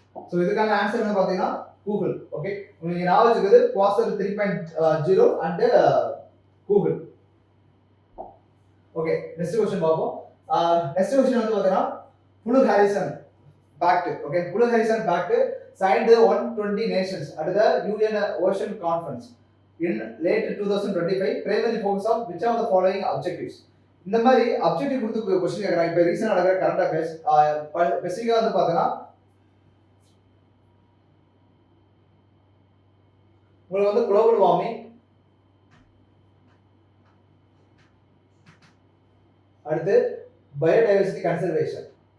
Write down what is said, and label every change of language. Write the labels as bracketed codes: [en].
[ta] So இதுக்கான answer என்ன பார்த்தீங்கன்னா கூகுள். ஓகே, உங்களுக்கு ஞாபகம் இருக்குது quasar 3.0 and Google. Okay, next question பார்ப்போம். நெக்ஸ்ட் क्वेश्चन வந்து பார்த்தீங்கன்னா புலு Harrison fact. [en] Okay, blue horizon pact signed 120 nations at the UN Ocean Conference in late 2025 primarily focus on which of the following objectives. [ta] இந்த மாதிரி objective கொடுத்து question கேட்கறாங்க. இப்போ ரீசெண்டாக நடக்கிற கரண்ட் அஃபேர்ஸ் ஸ்பெசிஃபிக்காக வந்து பார்த்தீங்கன்னா உங்களுக்கு வந்து குளோபல் வார்மிங், அடுத்து பயோடைவர்சிட்டி கன்சர்வேஷன்.